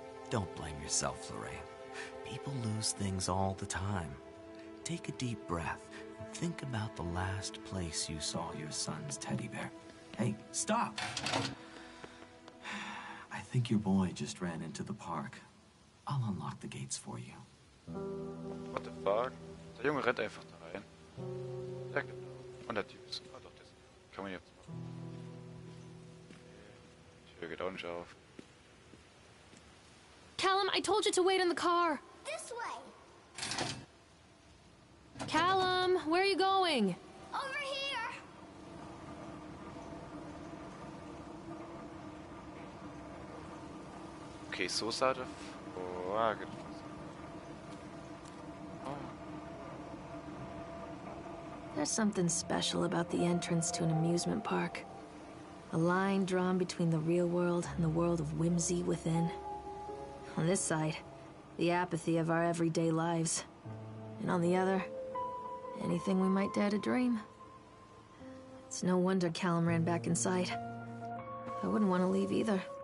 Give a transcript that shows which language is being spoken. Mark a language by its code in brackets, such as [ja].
[en] Don't blame yourself, Lorraine. People lose things all the time. Take a deep breath and think about the last place you saw your son's teddy bear. Hey, stop! I think your boy just ran into the park. I'll unlock the gates for you. What the fuck? [de] Der Junge rennt einfach da rein. Ja, genau. Und der Typ ist. Ah, doch, das kann man jetzt machen. Die Tür geht auch nicht auf. [en] Callum, I told you to wait in the car. This way. Callum, where are you going? Over here. [de] Okay, so sah der Wagen aus. [en] There's something special about the entrance to an amusement park. A line drawn between the real world and the world of whimsy within. On this side, the apathy of our everyday lives. And on the other, anything we might dare to dream. It's no wonder Callum ran back inside. I wouldn't want to leave either.